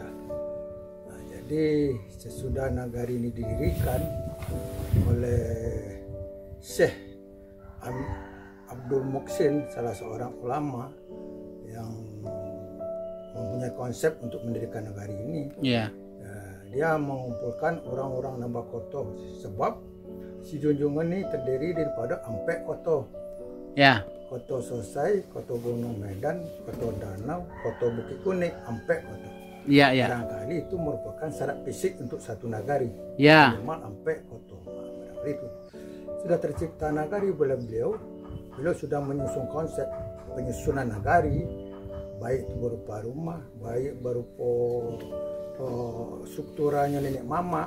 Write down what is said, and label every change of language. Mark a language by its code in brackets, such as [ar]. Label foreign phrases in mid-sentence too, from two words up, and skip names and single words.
[id] Nah, jadi sesudah Nagari ini didirikan oleh Syekh Abdul Muhsin, salah seorang ulama yang mempunyai konsep untuk mendirikan Nagari ini. Iya. Dia mengumpulkan orang-orang Nambakoto, sebab Sijunjung ini terdiri daripada 4 koto. Ya. Koto Sosai, Koto Gunung Medan, Koto Danau, Koto Bukit Kuning, 4 koto. Iya, iya. Barangkali itu merupakan syarat fisik untuk satu nagari. Ya. Minimal 4 koto. Barangkali itu sudah tercipta nagari oleh beliau sudah menyusun konsep penyusunan nagari, baik itu berupa rumah, baik berupa strukturanya nenek mama,